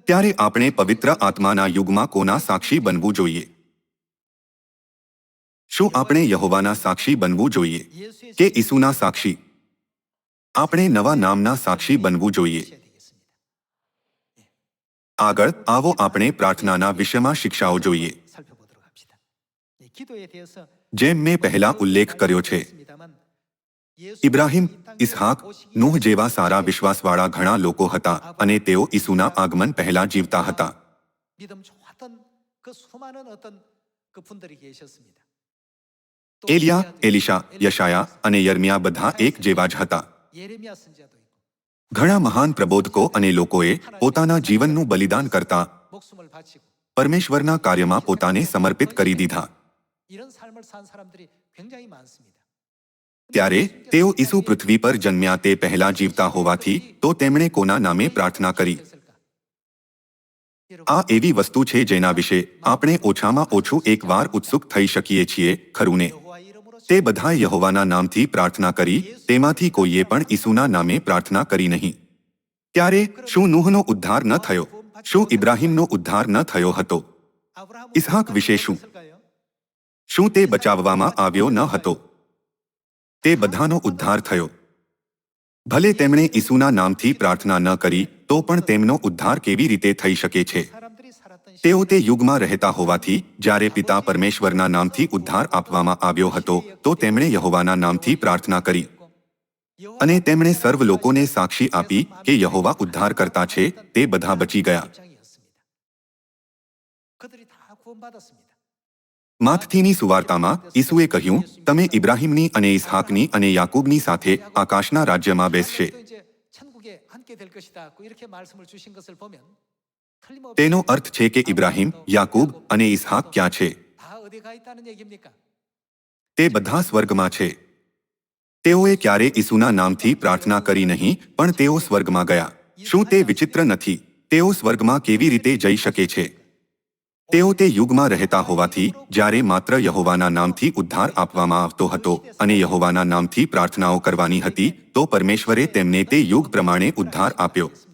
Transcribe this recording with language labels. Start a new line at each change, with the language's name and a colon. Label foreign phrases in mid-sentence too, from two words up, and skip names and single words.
Gujarati: ત્યારે આપણે પવિત્ર આત્માના યુગમાં કોના સાક્ષી બનવું જોઈએ? શું આપણે યહોવાના સાક્ષી બનવું જોઈએ
Korean: 예수의
Gujarati: કે ઈસુના સાક્ષી? આપણે નવા નામના સાક્ષી બનવું જોઈએ.
Korean: 되겠습니다.
Gujarati: આગળ આવો આપણે પ્રાર્થનાના વિષયમાં શિક્ષાઓ જોઈએ.
Korean: 살펴보도록 합시다. 이 기도에 대해서
Gujarati: જેમ મેં પહેલા ઉલ્લેખ કર્યો છે, ઇબ્રાહિમ, ઇસ્હાક, નૂહ જેવા સારા વિશ્વાસવાળા ઘણા લોકો હતા અને તેઓ ઈસુના આગમન પહેલા જીવતા હતા.
Korean: 믿음 좋았던 그 수많은 어떤 그 분들이 계셨습니다. 또
Gujarati: એલિયા, એલિશા, યશાયા અને યર્મિયા બધા એક જેવા જ હતા.
Korean: 예레미야 선지자도 있고
Gujarati: ઘણા મહાન પ્રબોધકો અને લોકોએ પોતાના જીવનનું બલિદાન કરતા
Korean: 목숨을 바치고
Gujarati: પરમેશ્વરના કાર્યમાં પોતાને સમર્પિત કરી દીધા.
Korean: 이런 삶을 산 사람들이 굉장히 많습니다.
Gujarati: ત્યારે તેઓ ઈસુ પૃથ્વી પર જન્મ્યા તે પહેલા જીવતા હોવાથી તો તેમણે કોના નામે પ્રાર્થના કરી? આ એવી વસ્તુ છે જેના વિશે આપણે ઓછામાં ઓછું એકવાર ઉત્સુક થઈ શકીએ છીએ, ખરું ને?
Korean: 여호와 이름으로
Gujarati: તે બધાએ યહોવાના નામથી પ્રાર્થના કરી, તેમાંથી કોઈએ પણ ઈસુના નામે પ્રાર્થના કરી નહીં. ત્યારે શું નૂહનો ઉદ્ધાર ન થયો? શું ઇબ્રાહિમનો ઉદ્ધાર ન થયો હતો?
Korean: 아브라함은
Gujarati: 이스하ક વિશે શું?
Korean: 했을까요?
Gujarati: શું તે બચાવવામાં આવ્યો ન હતો? તે બધાનો ઉદ્ધાર થયો. ભલે તેમણે ઈસુના નામથી પ્રાર્થના ન કરી તો પણ તેમનો ઉદ્ધાર કેવી રીતે થઈ શકે છે?
Korean: 사람들이 살았던
Gujarati: તેઓ તે યુગમાં રહેતા હોવાથી જ્યારે પિતા પરમેશ્વરના નામથી ઉદ્ધાર આપવામાં આવ્યો હતો તો તેમણે યહોવાના નામથી પ્રાર્થના કરી અને તેમણે સર્વ લોકોને સાક્ષી આપી કે યહોવા ઉદ્ધાર કરતા છે, તે બધા બચી ગયા.
Korean: 입장이었습니다. 그들이 다 구원받았습니다.
Gujarati: માથથીની સુવાર્તામાં ઈસુએ કહ્યું, તમે ઇબ્રાહિમની અને ઇસ્હાકની અને યાકૂબની સાથે આકાશના રાજ્યમાં બેસશે.
Korean: 또 이제 천국에 앉게 될 것이다. 이렇게 말씀을 주신 것을 보면 틀림없이
Gujarati: તેનો અર્થ છે કે ઇબ્રાહિમ, યાકૂબ અને ઇસ્હાક ક્યાં છે?
Korean: 다 어디 가 있다는 얘기입니까?
Gujarati: તે બધા સ્વર્ગમાં છે. તેઓએ ક્યારે ઈસુના નામથી પ્રાર્થના કરી નહીં, પણ તેઓ સ્વર્ગમાં ગયા. શું તે વિચિત્ર નથી? તેઓ સ્વર્ગમાં કેવી રીતે જઈ શકે છે? તેઓ તે યુગમાં રહેતા હોવાથી જ્યારે માત્ર યહોવાના નામથી ઉદ્ધાર આપવામાં આવતો હતો અને યહોવાના નામથી પ્રાર્થનાઓ કરવાની હતી તો પરમેશ્વરે તેમને તે યુગ પ્રમાણે ઉદ્ધાર આપ્યો.